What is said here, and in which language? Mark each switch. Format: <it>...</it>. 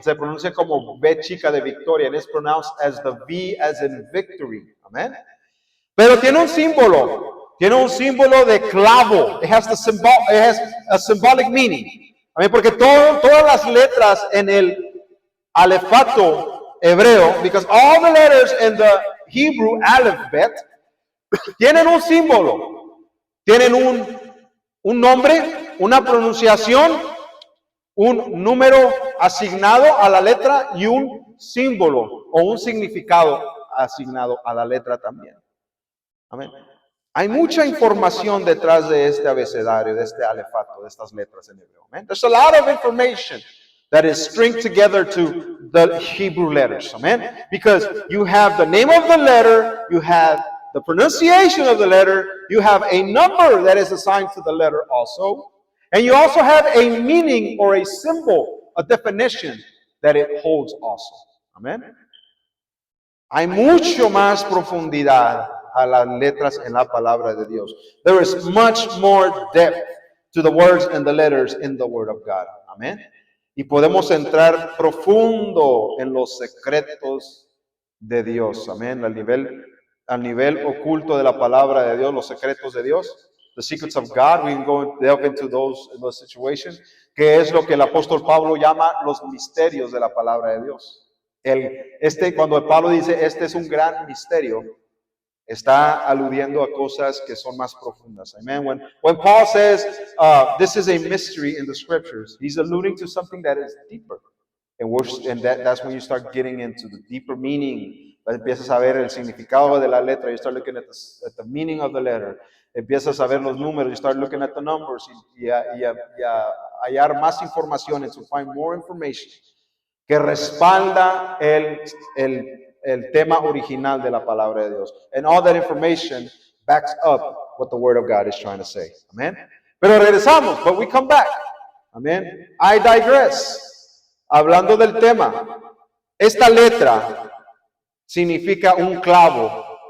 <es>Se pronuncia como V chica de victoria.</es> <en>And it's pronounced as the V as in victory. Amén.</en> <es>Pero tiene un símbolo. Tiene un símbolo de clavo.</es> <en>It has a symbolic meaning.</en> <es>Amén. Porque todas las letras en el alefato hebreo,</es> <en>because all the letters in the Hebrew alphabet</en> <es>tienen un símbolo, tienen un nombre, una pronunciación, un número asignado a la letra y un símbolo o un significado asignado a la letra también. Amén. Hay mucha información detrás de este abecedario, de este alefato, de estas letras en hebreo. Amén.</es> <en>There's a lot of information that is stringed together to the Hebrew letters. Amen? Because you have the name of the letter, you have the pronunciation of the letter, you have a number that is assigned to the letter also, and you also have a meaning or a symbol, a definition that it holds also. Amen?</en> <es>Hay mucho más profundidad a las letras en la palabra de Dios.</es> <en>There is much more depth to the words and the letters in the Word of God. Amen?</en> <es>Y podemos entrar profundo en los secretos de Dios. Amén. Al nivel al nivel oculto de la palabra de Dios, los secretos de Dios,</es> <en>the secrets of God, we can go and delve into those situations,</en> <es>que es lo que el apóstol Pablo llama los misterios de la palabra de Dios. Cuando Pablo dice, este es un gran misterio, está aludiendo a cosas que son más profundas.</es> <en>Amen. When Paul says, this is a mystery in the scriptures, he's alluding to something that is deeper. And that's when you start getting into the deeper meaning.</en> <es>Empiezas a ver el significado de la letra.</es> <en>You start looking at the meaning of the letter.</en> <es>Empiezas a ver los números.</es> <en>You start looking at the numbers.</en> <es>Y a hallar más información,</es> <en>and to find more information</en> <es>que respalda el tema original de la palabra de Dios.</es> <en>And all that information backs up what the Word of God is trying to say. Amen.</en> <es>Pero regresamos,</es> <en>but we come back. Amen. I digress.</en> <es>Hablando del tema, esta letra significa un clavo.</es>